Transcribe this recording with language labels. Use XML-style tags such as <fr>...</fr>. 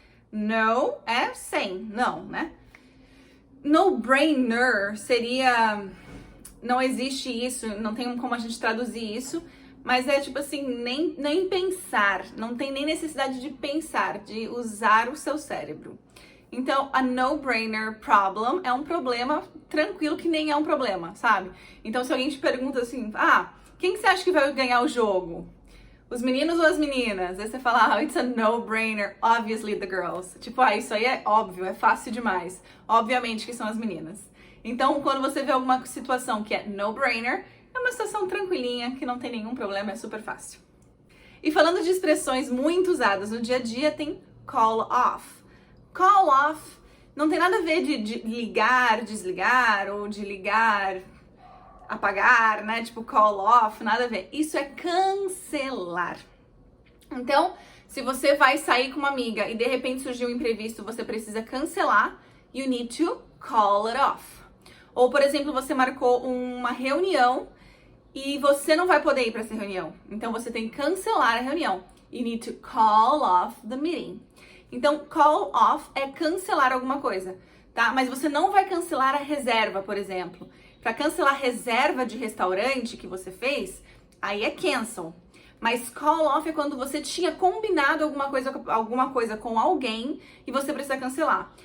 <pt>No é sem, não, né? No-brainer seria, não existe isso, não tem como a gente traduzir isso, mas é tipo assim, nem pensar, não tem nem necessidade de pensar, de usar o seu cérebro. Então, a no-brainer problem é um problema tranquilo que nem é um problema, sabe? Então, se alguém te pergunta assim, quem que você acha que vai ganhar o jogo? Os meninos ou as meninas? Aí você fala,</pt> <en>it's a no-brainer, obviously the girls.</en> <pt>Tipo, isso aí é óbvio, é fácil demais. Obviamente que são as meninas. Então, quando você vê alguma situação que é no-brainer, é uma situação tranquilinha, que não tem nenhum problema, é super fácil. E falando de expressões muito usadas no dia a dia, tem call off. Call off não tem nada a ver de ligar, desligar, ou de ligar, apagar, né? Tipo call off, nada a ver. Isso é cancelar. Então, se você vai sair com uma amiga e de repente surgiu um imprevisto, você precisa cancelar,</pt> <en>you need to call it off.</en> <pt>Ou, por exemplo, você marcou uma reunião e você não vai poder ir para essa reunião. Então, você tem que cancelar a reunião.</pt> <en>You need to call off the meeting.</en> <pt>Então, call off é cancelar alguma coisa, tá? Mas você não vai cancelar a reserva, por exemplo. Para cancelar a reserva de restaurante que você fez, aí é cancel. Mas call off é quando você tinha combinado alguma coisa com alguém e você precisa cancelar.</pt>